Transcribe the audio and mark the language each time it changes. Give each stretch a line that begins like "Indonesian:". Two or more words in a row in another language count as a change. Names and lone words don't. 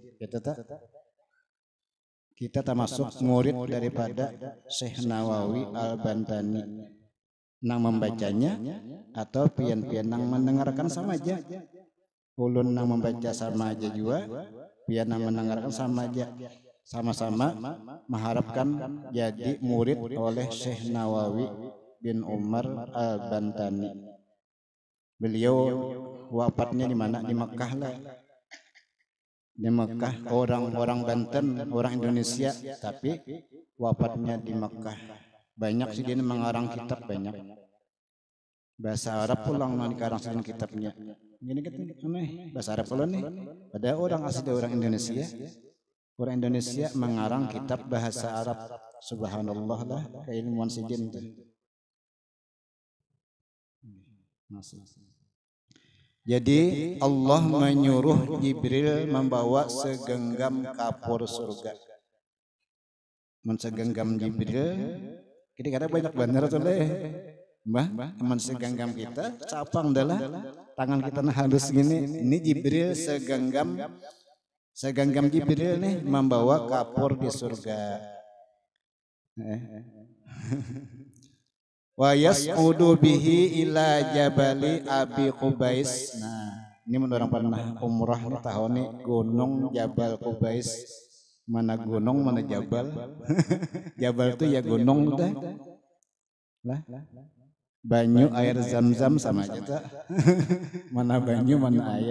Indonesian: Kita termasuk murid daripada Syekh Nawawi Al-Bantani.
Banjar: Nang membacanya atau pian-pian nang mendengarkan sama aja. Ulun nang membaca sama aja juga, pian nang mendengarkan sama aja.
Indonesian: sama-sama mengharapkan jadi murid oleh Syekh Nawawi bin Umar Al-Bantani. Beliau wafatnya di mana? Di Mekah lah. Di Mekah, orang Banten, orang Indonesia, tapi wafatnya di Mekah.
Banjar: Banyak sih dia mengarang kitab banyak. Bahasa Arab pulang nang dikarang sih kitabnya. Gini gitu aneh. Bahasa Arab pulang nih.
Indonesian: Ada orang asli dari orang Indonesia. Orang Indonesia mengarang kitab bahasa Arab. Subhanallah lah, keilmuan sidin tuh. Jadi Allah menyuruh Jibril membawa segenggam kapur surga. Mensegenggam Jibril, kira-kira banyak benar tuh deh. Mbah, mensegenggam kita, capang adalah tangan kita nah halus gini. Ini Jibril segenggam Jibril nih membawa kapur di surga.
Arabic: ويصعد به إلى جبل أبي قبيس.
Indonesian: Nah, ini menurut orang pernah umrah nih tahun ini gunung Jabal Qubais. Mana gunung mana jabal? Jabal itu ya gunung dah. Lah.
Banjar: Banyu air zam-zam sama aja tak? Mana banyu mana air.